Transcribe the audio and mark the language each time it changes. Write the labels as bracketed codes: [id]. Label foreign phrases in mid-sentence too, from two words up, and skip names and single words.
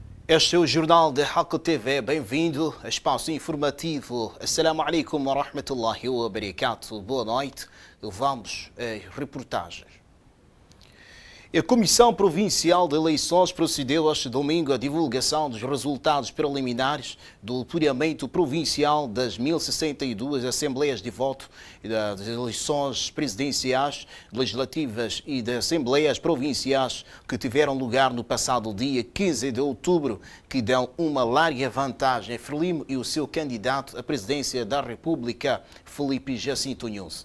[pt] Este é o Jornal da Hako TV. Bem-vindo a espaço informativo. [ar] السلام عليكم ورحمة الله وبركاته. [pt] Boa noite. Vamos a reportagens. A Comissão Provincial de Eleições procedeu este domingo à divulgação dos resultados preliminares do apuramento provincial das 1062 Assembleias de Voto das eleições presidenciais, legislativas e das Assembleias Provinciais que tiveram lugar no passado dia 15 de outubro, que dão uma larga vantagem a Frelimo e o seu candidato à presidência da República, Felipe Jacinto Nunes.